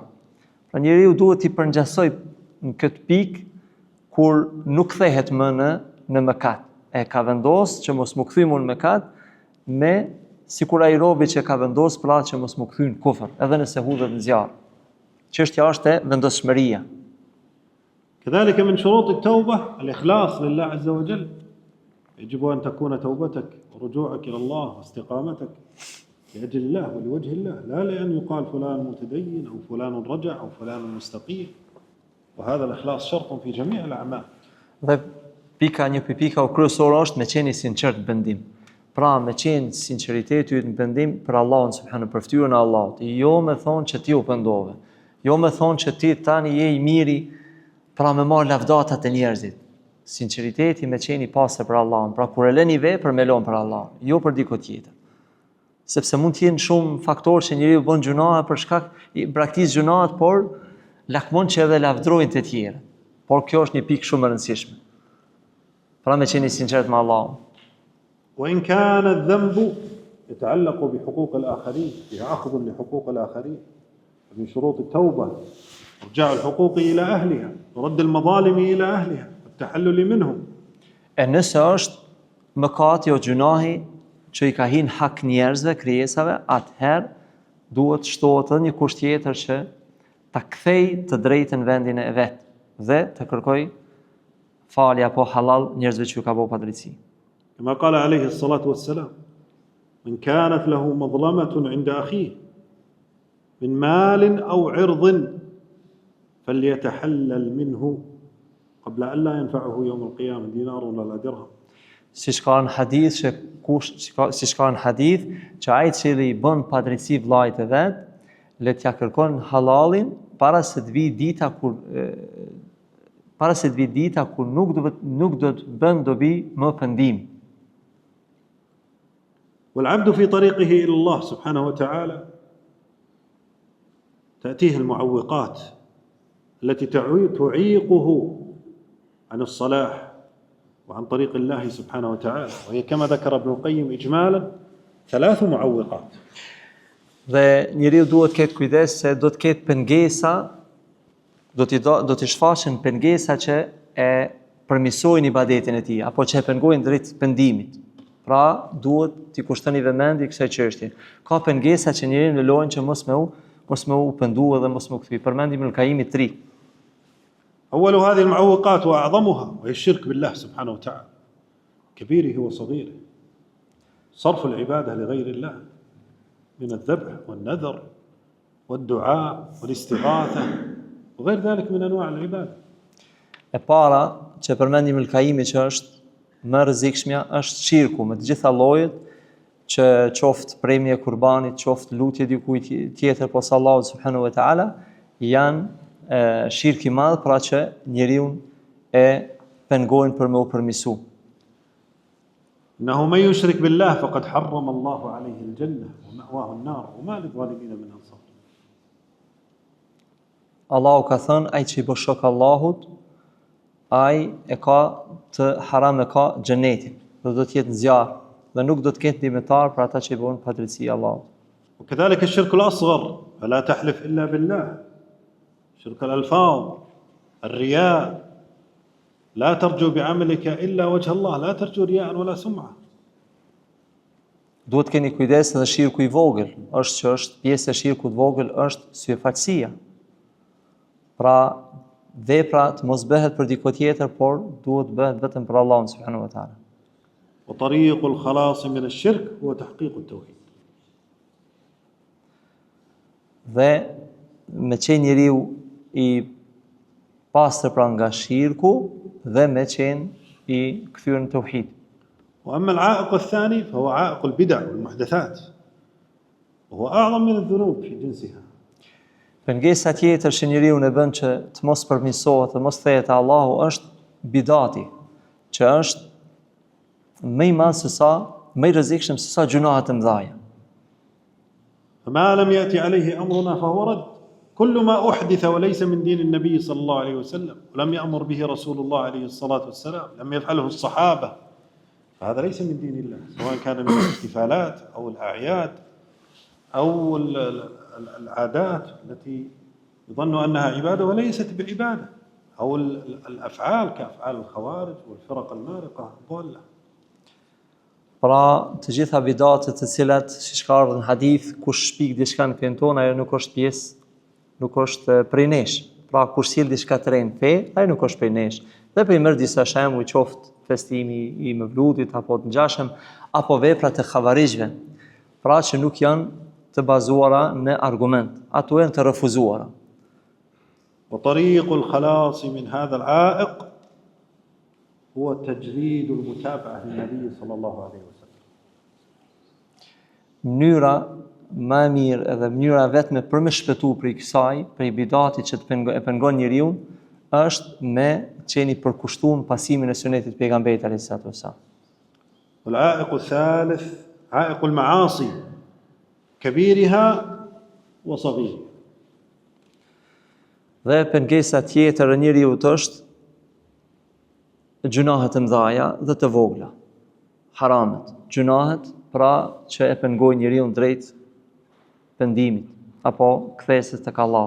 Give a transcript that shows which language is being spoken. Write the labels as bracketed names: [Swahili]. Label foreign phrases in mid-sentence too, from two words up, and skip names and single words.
[Albanian] Pra njeriu duhet i përngjasoj në këtë pikë kur nuk kthehet më në mëkat. E ka vendosur që mos më kthy më në mëkat, me sikur ai robi që ka vendosur pra që mos më kthy në kufër, edhe nëse hudhet në zjarr. Çështja është e vendosmëria. [Arabic] كذلك من شروط التوبة الإخلاص لله عز وجل، يجب أن تكون توبتك ورجوعك إلى الله واستقامتك لأجل الله ولوجه الله، لا لأن يقال فلان متدين أو فلان رجع أو فلان مستقيم، وهذا الإخلاص شرط في جميع الأعمال. [Albanian] Dhe një pika kryesore është me qenë i sinqert në pendim. Pra me qenë sinqeriteti yt në pendim për Allahun subhanahu, për fytyrën e Allahut. Jo me thonë që ti u pendove. Jo me thonë që ti tani je i miri, pra me marr lavdatat e njerëzit. Sinqeriteti me qenë i pastër për Allahun. Pra kur e lën i vepër me lën për Allahun, jo për diku tjetër. Sepse mund të jenë shumë faktorë që njeriu bën gjunahe për shkak i braktis gjunahet, por lakmon që edhe lavdrojnë të tjerë. Por kjo është një pikë shumë e rëndësishme. Pra me qenë i sinqert me Allahun. [Arabic] وإن كان الذنب يتعلق بحقوق الآخرين، فيها أخذ لحقوق الآخرين، من شروط التوبة إرجاع الحقوق إلى أهلها ورد المظالم إلى أهلها والتحلل منهم. [Albanian] E nëse është mëkati o gjunahi që i ka hinë hak njerëzve, krijesave, atëherë duhet shtohet edhe një kusht tjetër që ta kthej të drejtën vendin e vet dhe të kërkoj falje apo halal njerëzve që ka bëu padrejti. [Arabic] كما قال عليه الصلاة والسلام: من كانت له مظلمة عند أخيه من مال أو عرض فليتحلل منه قبل أن لا ينفعه يوم القيامة دينار ولا درهم. [Albanian] siç ka në hadith që ai i cili i bën padrejti vllajt e vet, le t'ja kërkon halalin para se të vijë dita kur nuk do të bën dobi më pendim. [Arabic] والعبد في طريقه إلى الله سبحانه وتعالى تأتيه المعوقات التي تعيقه عن الصلاح وعن طريق الله سبحانه وتعالى، وهي كما ذكر ابن القيم إجمالا 3 معوقات. [Albanian] Dhe njeriu duhet ketë kujdes se do të ketë pengesa, do t'i shfaqen pengesa që e përmisojnë ibadetin e tij, apo që e pengojnë drejt pendimit. Pra, duhet t'i kushtoni vëmendje kësaj çështje. Ka pengesa që njeriu lejojnë që mos me u pendu dhe mos me u kthy. Përmendim në Kaimi 3. [Arabic] أول هذه المعوقات وأعظمها وهي الشرك بالله سبحانه وتعالى كبيره وصغيره، صرف العبادة لغير الله من الذبح والنذر والدعاء والاستغاثة وغير ذلك من أنواع العبادة. [Albanian] E para që përmendim në Kaimi që është më rrezikshmja është shirku me të gjitha llojet, që qoftë premje e kurbanit, qoftë lutje dikujt tjetër posa Allahut [Arabic] سبحانه وتعالى, [Albanian] janë shirk i madh, pra që njeriu e pengojnë për me u përmisu. [Arabic] إنه من يشرك بالله فقد حرم الله عليه الجنة ومأواه النار وما للظالمين من أنصار. [Albanian] Allahu ka thënë, ai që i bë shok Allahut, ai e ka të haram e ka xhenetin, do të jetë në zjarr dhe nuk do të ketë ndihmëtar për ata që i bëjnë padrejti Allahut. [Arabic] وكذلك الشرك الأصغر فلا تحلف إلا بالله، شرك الألفاظ، الرياء، لا ترجو بعملك إلا وجه الله، لا ترجو رياء ولا سمعة. [Albanian] Duhet keni kujdes edhe shirku i vogël, është pjesë e shirkut vogël është syfaqësia. Pra, vepra të mos bëhet për dikë tjetër, por duhet bëhet vetëm për Allahun [Arabic] سبحانه وتعالى. وطريق الخلاص من الشرك هو تحقيق التوحيد. [Albanian] Dhe me qenë njeriu i pastër pra nga shirku dhe me qenë i kthyer në tauhid. [Arabic] وأما العائق الثاني فهو عائق البدع والمحدثات وهو أعظم من الذنوب في جنسها. [Albanian] Pengesa tjetër që njeriu e bën që të mos përmirësohet, të mos thehet Allahu është bidati, që është më i madh se sa, më i rrezikshëm se sa gjunahet e mëdha. [Arabic] فما لم يأتي عليه أمرنا فهو رد. كل ما أحدث وليس من دين النبي صلى الله عليه وسلم ولم يأمر به رسول الله عليه الصلاة والسلام، لم يفعله الصحابة، فهذا ليس من دين الله، سواء كان من الاحتفالات أو الأعياد أو العادات التي يظن أنها عبادة وليست بعبادة، أو الأفعال كأفعال الخوارج والفرق المارقة الضالة. [Albanian] Pra, të gjitha bidatet të cilat, siç ka ardhur në hadith, kush shpik diçka në fen tonë, ajo nuk është pjesë, nuk është prej nesh. Pra, kush sjell diçka të re në fe, ajo nuk është prej nesh. Dhe për i merr disa shembuj, qoftë festimi i Mevludit apo të ngjashëm, apo veprat e xhavarizhve, pra që nuk janë të bazuara në argument, ato janë të refuzuara. [Arabic] وطريق الخلاص من هذا العائق هو تجريد المتابعة للنبي صلى الله عليه وسلم. [Albanian] Mënyra më e mirë edhe mënyra vetme për me shpëtu prej kësaj, prej bidatit që e pengon njeriu, është me qeni përkushtuar pasimin e sunetit pejgamberit [Arabic] عليه الصلاة والسلام. والعائق الثالث عائق المعاصي كبيرها وصغيرها. [Albanian] Dhe pengesa tjetër e njeriu është gjunahet e mëdha dhe të vogla, haramet, gjunahet pra që e pengojnë njeriu drejt pendimit apo kthesës tek Allahu.